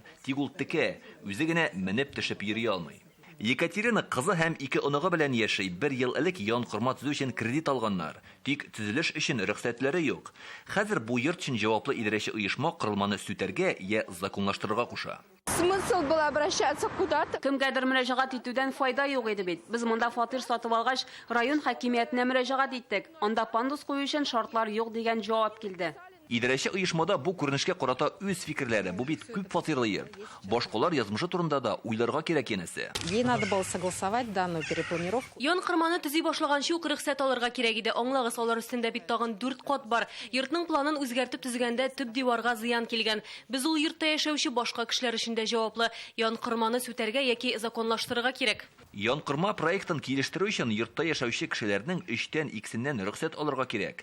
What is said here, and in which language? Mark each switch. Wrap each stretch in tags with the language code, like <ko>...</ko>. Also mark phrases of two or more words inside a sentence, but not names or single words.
<tt>Тик ул текә, үзе генә менеп төшеп йөри алмый. Екатерина кызы һәм 2 оныгы белән яши. 1 ел элек янкырма төзү өчен кредит алганнар. Тик төзелеш өчен рөхсәтләре юк. Хәзер бу йорт өчен җаваплы идарәче оешма корылманы сүтәргә я законлаштырырга куша.</tt> <ru>Смысл было обращаться куда-то?</ru> <tt>Кемгәдер мөрәҗәгать итүдән файда юк иде бит. Без монда фатир сатып алгач, район хакимиятенә мөрәҗәгать иттек. Анда пандус кую өчен шартлар юк дигән җавап килде. Идарәче оешмада бу күренешкә карата үз фикерләре. Бу бит күп фатирлы йорт. Башкалар язмышы турында да уйларга кирәк янәсе.</tt> <ru>Ей надо было согласовать данную перепланировку.</ru> <tt>Янкырманы төзи башлаганчы ук рөхсәт алырга кирәк иде. Аңлагыз, алар өстендә бит тагын 4 кат бар. Йортның планын үзгәртеп төзегәндә төп диварга зыян килгән. Без ул йортта яшәүче башка кешеләр өчен дә җаваплы. Янкырманы сүтәргә яки законлаштырырга кирәк. Янкырма проектын килештерү өчен йортта яшәүче кешеләрнең 3тән 2сеннән рөхсәт алырга кирәк.</tt>